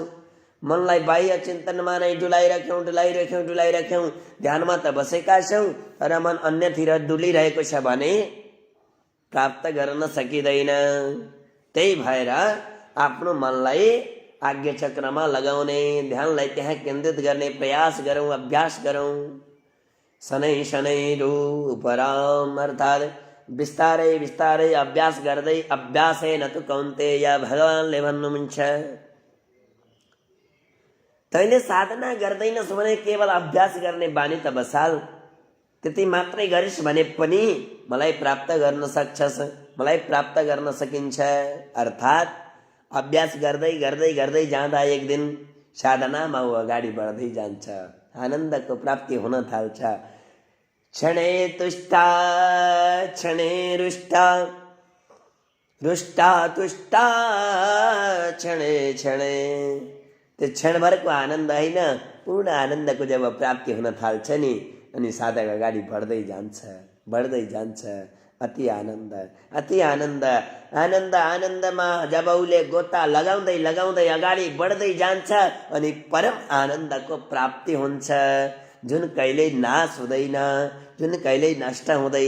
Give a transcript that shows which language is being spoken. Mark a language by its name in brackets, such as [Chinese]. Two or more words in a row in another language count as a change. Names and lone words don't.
[Nepali] मनलाई बाह्य चिन्तनमा नै डुलाइराख्यौँ, ध्यानमा त बसेका छौँ, तर मन अन्यतिर डुलिरहेको छ भने प्राप्त गर्न सकिँदैन। त्यही भएर आफ्नो मनलाई आज्ञा चक्रमा लगाउने, ध्यानलाई त्यहाँ केन्द्रित गर्ने प्रयास गरौँ, अभ्यास गरौँ। [Sanskrit] शनै शनै रूपराम, [Nepali] अर्थात् बिस्तारै बिस्तारै अभ्यास गर्दै, [Sanskrit] अभ्यासेन तु कौन्तेय, [Nepali] भगवानले भन्नुहुन्छ। तैँले साधना गर्दैनस् भने केवल अभ्यास गर्ने बानी त बसाल। त्यति मात्रै गरिस् भने पनि मलाई प्राप्त गर्न सक्छस्, मलाई प्राप्त गर्न सकिन्छ। अर्थात् अभ्यास गर्दै गर्दै गर्दै जाँदा एक दिन साधनामा ऊ अगाडि बढ्दै जान्छ, आनन्दको प्राप्ति हुन थाल्छ। [Sanskrit] क्षणे तुष्टा क्षणे रुष्टा, रुष्टा तुष्टा क्षणे क्षणे। [Nepali] त्यो क्षणभरको आनन्द होइन, पूर्ण आनन्दको जब प्राप्ति हुन थाल्छ नि, अनि साधक अगाडि बढ्दै जान्छ, बढ्दै जान्छ। अति आनन्द, अति आनन्द, आनन्द आनन्दमा जब उसले गोता लगाउँदै लगाउँदै अगाडि बढ्दै जान्छ, अनि परम आनन्दको प्राप्ति हुन्छ, जुन कहिल्यै नाश हुँदैन, जुन कहिल्यै नष्ट हुँदैन।